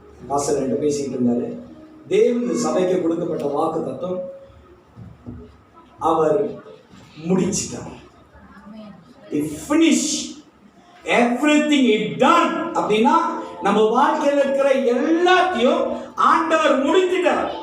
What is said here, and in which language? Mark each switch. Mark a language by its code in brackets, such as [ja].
[ta] Pastor 2 பேசிக்கிட்டு இருந்தாரு. தேவன் சபைக்கு கொடுக்கப்பட்ட வாக்கு தத்துவம் அவர் முடிச்சிட்டார். [en] Finish everything is done. [ta] அப்படின்னா நம்ம வாழ்க்கையில் இருக்கிற எல்லாத்தையும் ஆண்டவர் முடிச்சிட்டார்.